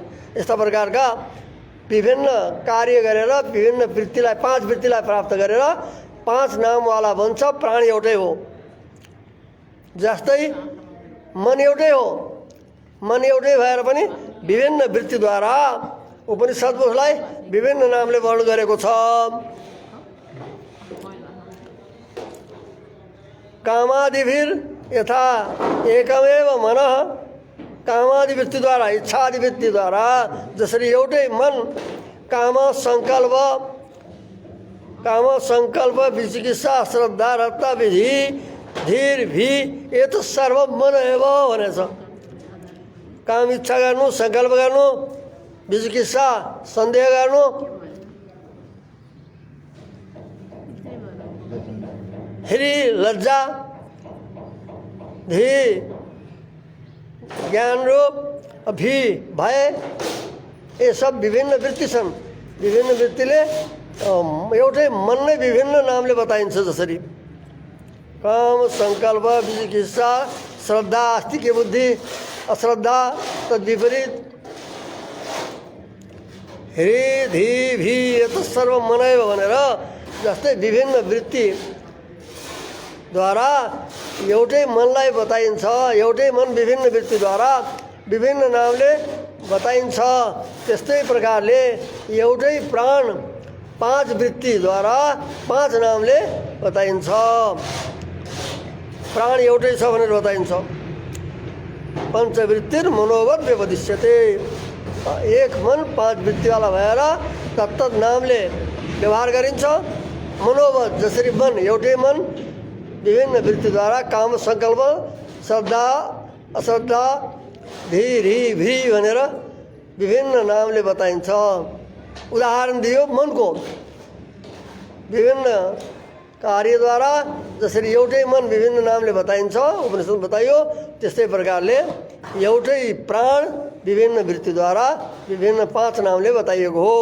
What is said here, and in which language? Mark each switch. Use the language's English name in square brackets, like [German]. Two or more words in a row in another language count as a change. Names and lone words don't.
[Nepali] यस्ता प्रकारका विभिन्न कार्य गरेर विभिन्न वृत्तिलाई 5 वृत्तिलाई प्राप्त गरेर 5 नामवाला बन्छ। प्राण एउटै हो। जस्तै मन एउटै हो, मन एउटै भएर पनि विभिन्न वृत्तिद्वारा उपनिषद्ले उसलाई विभिन्न नामले वर्णन गरेको छ। [Sanskrit] कामादिभिर यथा एकमेव मनः, [Nepali] कामादि वृत्तिद्वारा इच्छादि वृत्तिद्वारा जसरी एउटै मन [Sanskrit] काम सङ्कल्प विचिकित्सा श्रद्धा रत्ता विधि धीर भी ये तो सर्व मन एव [Nepali] भनेछ। काम इच्छा गर्नु, सङ्कल्प गर्नु, विचिकित्सा सन्देह गर्नु, फेरि लज्जा, धी ज्ञान रूप, भी भय, ये सब विभिन्न वृत्ति छन्। विभिन्न वृत्तिले एउटै मन नै विभिन्न नामले बताइन्छ। [Sanskrit] जसरी काम सङ्कल्प विचिकित्सा श्रद्धा अस्ति के बुद्धि अश्रद्धा तद्विपरीत ह्री धी भी यत सर्व मनैव [Nepali] भनेर जस्तै विभिन्न वृत्तिद्वारा एउटै मनलाई बताइन्छ। एउटै मन विभिन्न वृत्तिद्वारा विभिन्न नामले बताइन्छ। त्यस्तै प्रकारले एउटै प्राण 5 वृत्तिद्वारा 5 नामले बताइन्छ। प्राण एउटै छ भनेर बताइन्छ। [Sanskrit] पञ्चवृत्तिर मनोवत व्यपदिश्यते। [Nepali] एक मन 5 वृत्तिवाला भएर तत्तत नामले व्यवहार गरिन्छ। मनोवत जसरी मन एउटै मन विभिन्न वृत्तिद्वारा काम सङ्कल्प श्रद्धा अश्रद्धा धीर भी भनेर विभिन्न नामले बताइन्छ। उदाहरण दियो मनको विभिन्न कार्यद्वारा जसरी एउटै मन विभिन्न नामले बताइन्छ उपनिषद बताइयो, त्यस्तै प्रकारले एउटै प्राण विभिन्न वृत्तिद्वारा विभिन्न 5 नामले बताइएको हो।